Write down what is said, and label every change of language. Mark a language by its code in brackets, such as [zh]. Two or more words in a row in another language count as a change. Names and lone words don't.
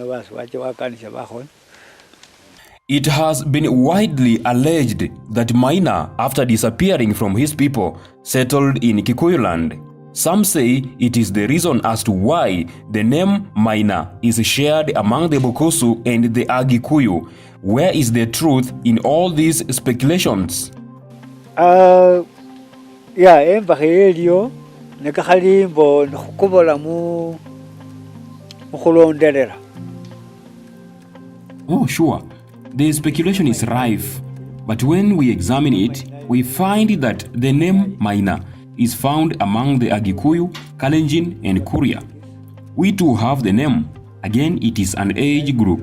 [en] It has been widely alleged that Maina, after disappearing from his people, settled in Kikuyuland. Some say it is the reason as to why the name Maina is shared among the Bukusu and the Agikuyu. Where is the truth in all these speculations? Yeah, [luy] nekakalimbo nkukubola mu mukulonderera. [en] Oh, sure. The speculation is rife, but when we examine it, we find that the name Maina is found among the Agikuyu, Kalenjin, and Kuria. We too have the name. Again, it is an age group.